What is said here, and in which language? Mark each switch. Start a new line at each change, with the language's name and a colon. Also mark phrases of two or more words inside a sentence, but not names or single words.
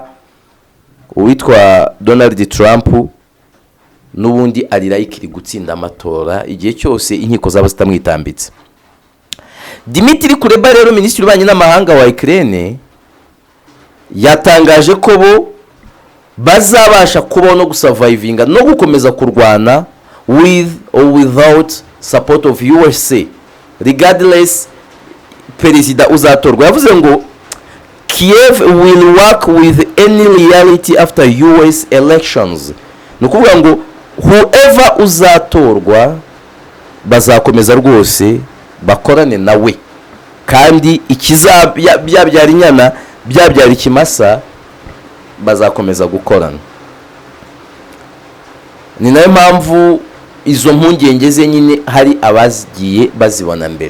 Kinyarwanda: Uwitwa Donald Trump n'ubundi ari likely gutsinda amatora igihe cyose inkiko zaba zitamwitambitse. Dmitry Kuleba rero minisitiri w'ububanyi n'amahanga wa Ukraine yatangaje ko bo bazabasha kubaho no gusurvivinga no gukomeza kurwana
English: with or without support of USA
Kinyarwanda: regardless perezida uzatorwa. Yavuze ngo
English: Kiev will work with any reality after US elections
Kinyarwanda: ni ukuvuga ngo whoever uzatorwa bazakomeza rwose bakorane nawe, kandi byabyara inyana byabyara ikimasa bazakomeza gukorana. Ni nayo mpamvu izo mpungenge ze nyine hari abazigiye bazibona mbere.